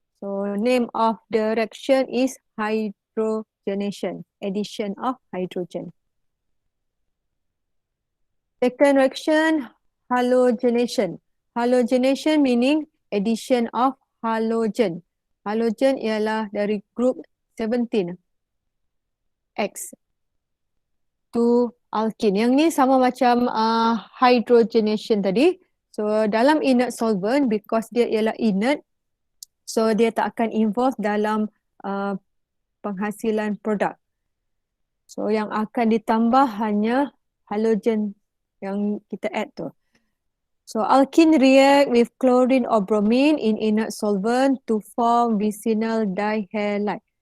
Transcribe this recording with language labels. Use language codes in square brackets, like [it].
[en] So name of the reaction is hydrogenation, addition of hydrogen. Second reaction, halogenation. Halogenation meaning addition of halogen. Halogen [ms] ialah dari [en] group 17, X to alkene. [ms] Yang ni sama macam hydrogenation tadi. So dalam inert solvent, because dia ialah inert, so dia tak akan involve dalam penghasilan produk. So yang akan ditambah hanya halogen yang kita add tu. [en] So alkene react with chlorine or bromine in inert solvent to form vicinal dihalide.